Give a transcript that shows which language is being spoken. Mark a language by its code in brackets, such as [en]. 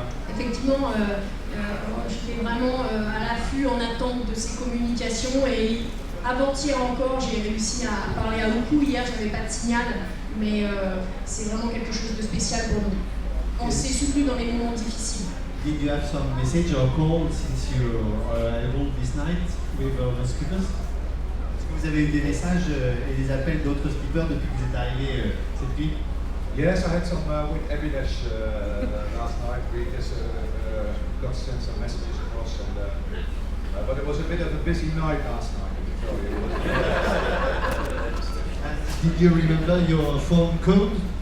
[fr] Effectivement, j'étais vraiment à l'affût, en attente de ces communications, et avant-hier encore, j'ai réussi à parler à Uku. Hier, j'avais pas de signal, mais c'est vraiment quelque chose de spécial pour nous. On s'est soutenu dans les moments difficiles. [en] Did you have some message or call since you are able this night with the speakers? [fr] Est-ce que vous avez eu des messages et des appels d'autres speakers depuis que vous êtes arrivé cette nuit? [en] Yes, I had some with VDH last night. We just got sent some messages across, and but it was a bit of a busy night last night, I can tell you. Did you remember your phone code?